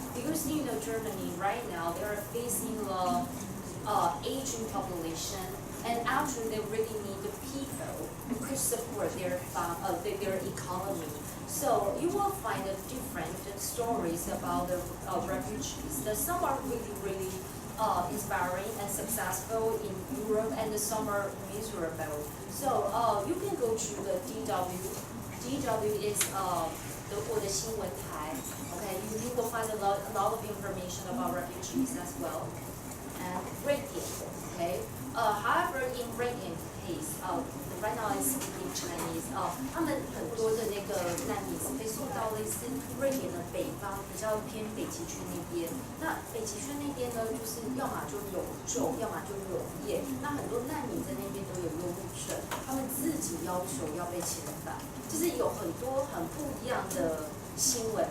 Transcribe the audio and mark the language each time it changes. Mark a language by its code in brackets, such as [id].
[en] Because Germany right now, they are facing the aging population, and actually they really need the people who could support their economy. So you will find different stories about the refugees. Some are really inspiring and successful in Europe, and some are miserable. So you can go to the DW. DW is [zh] 德国的新闻台. [en] Okay, you will find a lot of information about refugees as well. And Radiant, okay. However, in Radiant case, right now I speak Chinese. [zh] 他们很多的那个难民被送到类似瑞典的北方，比较偏北极圈那边。那北极圈那边呢，就是要么就有重，要么就有业。那很多难民在那边都有忧郁症，他们自己要求要被遣返，就是有很多很不一样的新闻。